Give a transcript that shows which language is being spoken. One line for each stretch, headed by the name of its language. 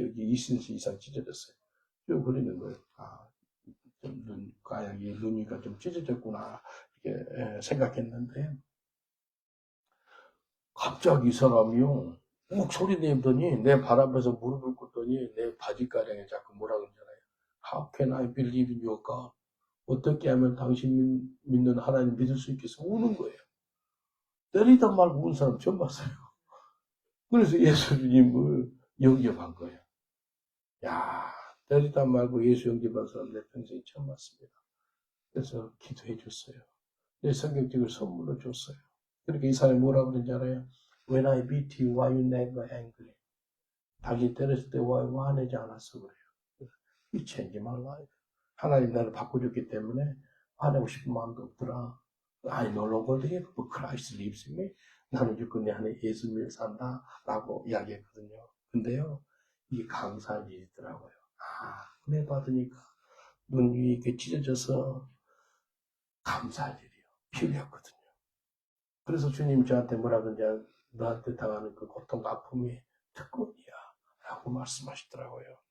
Korean: 여기 2cm 이상 찢어졌어요. 쭉 흘리는 거예요. 가양이 눈이가 좀 찢어졌구나. 이렇게 생각했는데, 갑자기 이 사람이요. 욱 소리 내더니, 내 발 앞에서 무릎을 꿇더니, 내 바지가랑에 자꾸 뭐라 그러잖아요.
English: How can I believe in your God?
Korean: 어떻게 하면 당신 믿는 하나님 믿을 수 있겠어? 우는 거예요. 때리다 말고 우는 사람 처음 봤어요. 그래서 예수님을 영접한 거예요. 야, 때리다 말고 예수 영접한 사람 내 평생에 처음 봤습니다. 그래서 기도해 줬어요. 내 성경책을 선물로 줬어요. 그렇게 이 사람이 뭐라고 그러는지 알아요?
English: When I beat you, why you never angry?
Korean: 당신 때렸을 때 왜 화내지 않았어? 그래요.
English: You changed my life.
Korean: 하나님 나를 바꿔줬기 때문에 화내고 싶은 마음도 없더라.
English: I no longer live, but Christ lives in me.
Korean: 나는 지금 내 안에 예수님을 산다. 라고 이야기했거든요. 근데요, 이게 감사한 일이 있더라고요. 은혜 받으니까 눈 위에 이렇게 찢어져서 감사할 일이요. 피 흘렸거든요. 그래서 주님 저한테 뭐라 그러냐, 너한테 당하는 그 고통과 아픔이 특권이야 라고 말씀하시더라고요.